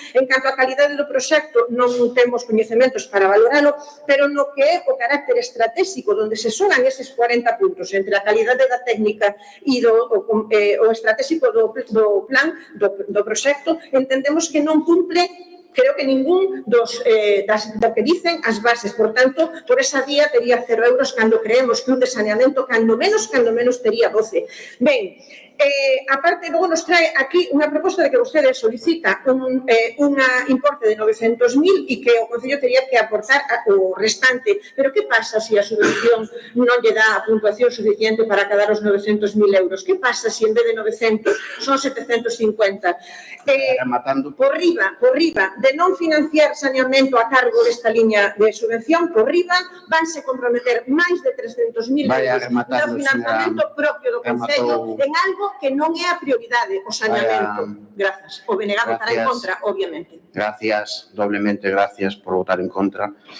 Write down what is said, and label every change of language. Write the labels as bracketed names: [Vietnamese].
[Galician] En canto á calidade do proxecto, non temos coñecementos para valoralo, pero no que é o carácter estratégico, onde se sonan eses 40 puntos entre a calidade da técnica e o estratégico do plan, do proxecto, entendemos que non cumple, creo que ningún do que dicen as bases. Por tanto, por esa vía tería 0 euros cando creemos que un de saneamento cando menos tería 12. Ben, aparte, logo nos trae aquí unha proposta de que vostede solicita un importe de 900.000 e que o Concello teria que aportar o restante. Pero que pasa se a subvención non lle dá a puntuación suficiente para acadar os 900.000 euros? Que pasa se en vez de 900 son 750? Por riba, de non financiar saneamento a cargo desta liña de subvención, por riba, vanse comprometer máis de 300.000 euros no financiamento propio do Concello en algo que non é a prioridade, o saneamento. Grazas. O BNG votará en contra, obviamente. [Spanish] Gracias, doblemente gracias por votar en contra.